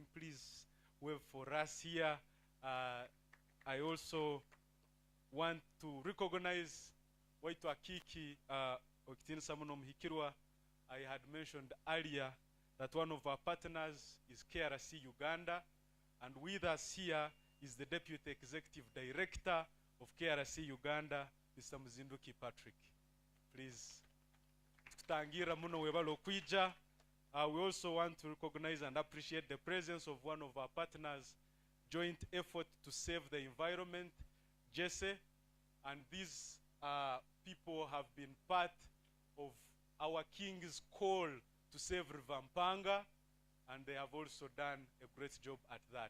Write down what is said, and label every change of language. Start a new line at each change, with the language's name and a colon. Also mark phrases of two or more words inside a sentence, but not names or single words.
English: Please wave for us here. I also want to recognize Waitu Akiki, Okitin Samunom Hikirwa. I had mentioned earlier that one of our partners is KRC Uganda, and with us here is the Deputy Executive Director of KRC Uganda, Mr. Muzinduki Patrick. Please,
Tooro: tutangira muno webalo kwija.
English: We also want to recognize and appreciate the presence of one of our partners, Joint Effort to Save the Environment, Jesse, and these people have been part of our King's call to save Rivampanga, and they have also done a great job at that.